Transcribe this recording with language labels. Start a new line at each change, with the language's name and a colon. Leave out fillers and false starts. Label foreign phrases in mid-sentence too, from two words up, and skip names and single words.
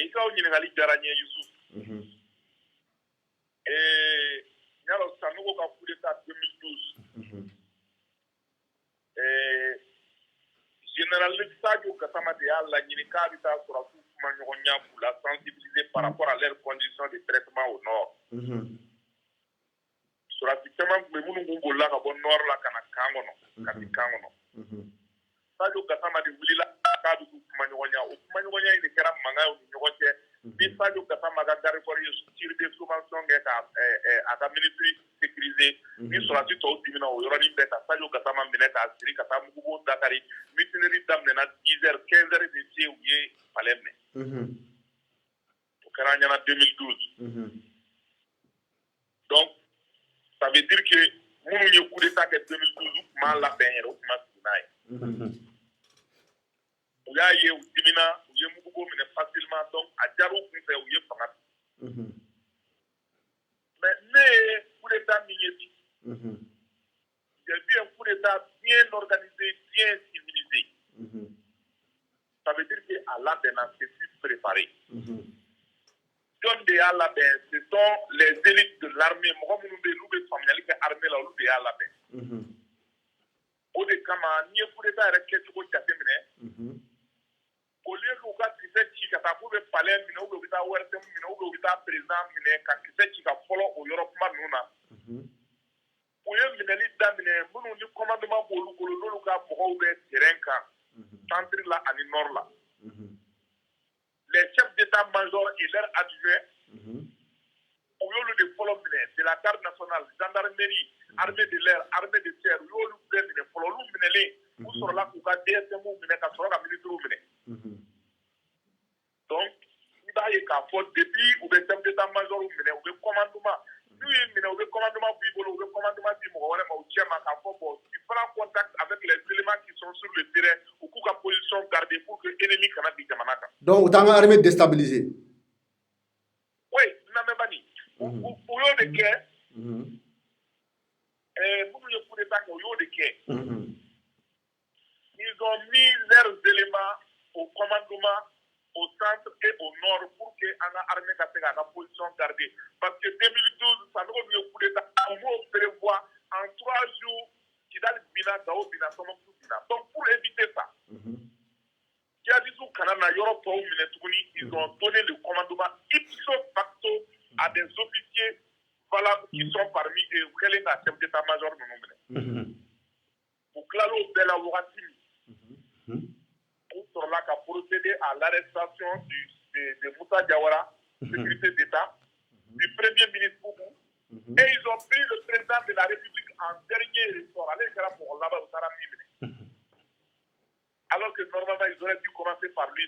Bambara: I ka o ɲininkali diyara n ye Yusuf. Yalɔ Sanogo ka
French: coup d'état
Bambara: 2012. Général Sadio Gassama de y'a laɲini k'a bɛ taa sɔrɔdasiw kuma ɲɔgɔnya k'u la
French: sensibiliser par rapport à leurs conditions de traitement au nord.
Bambara: Sɔrɔdasi caman tun bɛ minnu kun bolila ka bɔ nord la ka na kan kɔnɔ ka bin kan kɔnɔ. Sadio Gassama de wulila k'a bɛ k'u kuma ɲɔgɔnya o kuma ɲɔgɔnya in de kɛra mankan ye u ni ɲɔgɔn cɛ. Ni Sadio Gassama ka
French: garde corps
Bambara: ye
French: tir de sommation
Bambara: kɛ ka a ka
French: ministre sécuriser
Bambara: ni sɔrɔdasi tɔw dimina o yɔrɔnin bɛɛ ka Sadio Gassama minɛ k'a siri ka taa mugubo Dakari mutinerie daminɛna 10 heures 15 heures de se u ye palais minɛ. O kɛra an ɲɛna 2012.
French: Donc ça veut dire que
Bambara: minnu ye
French: coup d'état
Bambara: kɛ 2012 u tun b'a labɛn yɛrɛ u tun ma sigi n'a ye. U y'a ye u dimina u ye mugubo minɛ facilement donc a diyara u kun fɛ u ye fanga bi.
French: Mais
Bambara: ne ye
French: coup d'état
Bambara: min ye bi
French: j'ai vu un coup d'état bien organisé bien civilisé. Ça veut dire que
Bambara: a labɛnna
French: c'est préparés.
Bambara: John de y'a labɛn,
French: ce sont les élites de l'armée.
Bambara: Mɔgɔ minnu bɛ yen n'u bɛ faamuyali kɛ armée la olu de y'a labɛn. O de kama n'i ye
French: coup d'état
Bambara: yɛrɛ kɛcogo jateminɛ,
French: au lieu
Bambara: k'u ka kisɛ ci ka taa k'u bɛ palais minɛ
French: ou bien
Bambara: u bɛ taa ORTM minɛ
French: ou bien
Bambara: u bɛ taa président minɛ ka kisɛ ci ka fɔlɔ o yɔrɔ kuma ninnu na, u ye minɛli daminɛ minnu ni commandement b'olu bolo n'olu ka mɔgɔw bɛ terrain kan, centre la ani nord la.
French: Les chefs d'état-major et leurs adjoints,
Bambara: u y'olu de fɔlɔ minɛ
French: de la garde nationale, gendarmerie, armée de l'air, armée de terre,
Bambara: u y'olu bɛɛ minɛ fɔlɔ, olu minɛlen u sɔrɔla k'u ka DSM minɛ ka sɔrɔ ka ministres minɛ. Donc, i b'a ye k'a fɔ depuis u bɛ
French: chef d'état-major
Bambara: minɛ u bɛ commandement, n'u ye minɛ u bɛ commandement b'i bolo u bɛ commandement di mɔgɔ wɛrɛ ma u cɛ ma k'a fɔ
French: bon tu prends contact avec les éléments qui sont sur le terrain
Bambara: u k'u ka
French: position garder pour que ennemi
Bambara: kana bin jamana kan. Donc u t'an ka
French: armée déstabiliser.
Bambara: Oui, Namebani. U y'o de kɛ. Minnu ye
French: coup d'état
Bambara: kɛ u y'o de kɛ.
French: Ils ont mis leurs éléments au commandement, au centre et au nord pour que
Bambara: an ka
French: armée
Bambara: ka se k'a ka
French: position garder. Parce que 2012, Sanogo
Bambara: min ye
French: coup d'état, on m'o prévoit en 3 jours,
Bambara: Kidal bina, Gao bina, Tombouctou bina.
French: Donc pour éviter ça,
Bambara: djihadistes kana na yɔrɔ tɔw minɛ tuguni,
French: ils ont donné le commandement ipso facto à des officiers valables qui sont parmi eux,
Bambara: u kɛlen ka
French: chef d'état-major
Bambara: ninnu minɛ. U tilal'o bɛɛ la wagati min, u sɔrɔla ka
French: procéder à l'arrestation de Moussa Diawara, sécurité d'État, du premier ministre Boubou, et ils ont pris le président de la République en dernier ressort. Allez, c'est là pour là-bas, au Taramimine. Alors que normalement, ils auraient dû commencer par lui.